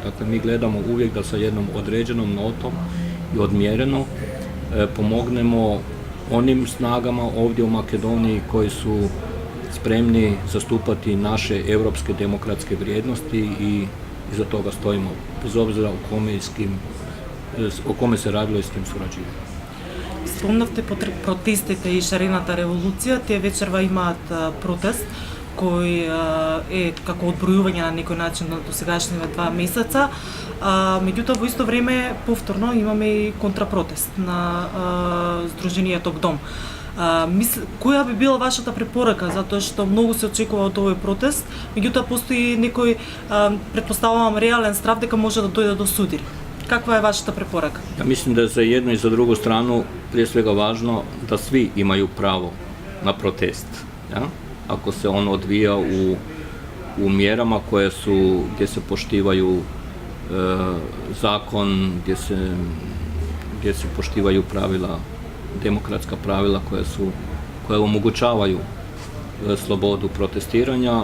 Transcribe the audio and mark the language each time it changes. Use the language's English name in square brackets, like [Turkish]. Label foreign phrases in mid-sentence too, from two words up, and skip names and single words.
[Croatian] Dakle, mi gledamo uvijek da sa jednom određenom notom i odmjereno pomognemo onim snagama ovdje u Makedoniji koji su spremni zastupati naše europske demokratske vrijednosti i iza toga stojimo, bez obzira o kome se radilo i s kim surađivamo. [Macedonian] Спомнавте протестите и шарената револуција, тие вечерва имаат протест кој е како одбројување на некој начин на досегашниве 2 месеца. Меѓутоа во исто време повторно имаме и контрапротест на Сдруженијето ГДОМ. Која би била вашата препорака, затоа што многу се очекува од овој протест, меѓутоа постои некој, претпоставувам, реален страв дека може да дојде до судир. [Croatian] Каква je vaša preporuka? Ja mislim da je za jednu i za drugu stranu prije svega važno da svi imaju pravo na protest. Ja? Ako se on odvija u mjerama gdje se poštivaju zakon, gdje se poštivaju pravila, demokratska pravila koja omogućavaju slobodu protestiranja.